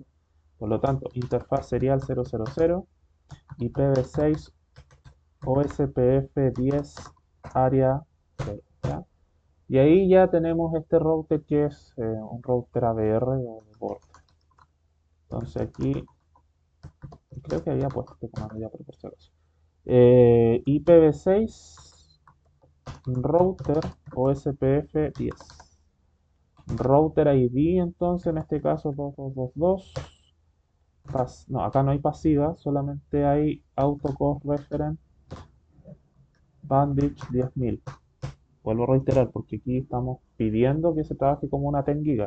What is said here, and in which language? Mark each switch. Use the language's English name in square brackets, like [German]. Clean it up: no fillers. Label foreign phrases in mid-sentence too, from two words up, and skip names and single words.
[Spanish] Por lo tanto, interfaz serial 000, IPv6 OSPF 10, área 0. ¿Ya? Y ahí ya tenemos este router que es un router ABR o de borde. Entonces aquí creo que había puesto este comando ya, pero por si acaso. IPv6 router OSPF 10. Router ID, entonces en este caso 2222. No, acá no hay pasiva, solamente hay [English] autocore reference bandage [Spanish] 10.000. Vuelvo a reiterar porque aquí estamos pidiendo que se trabaje como una 10 gigas.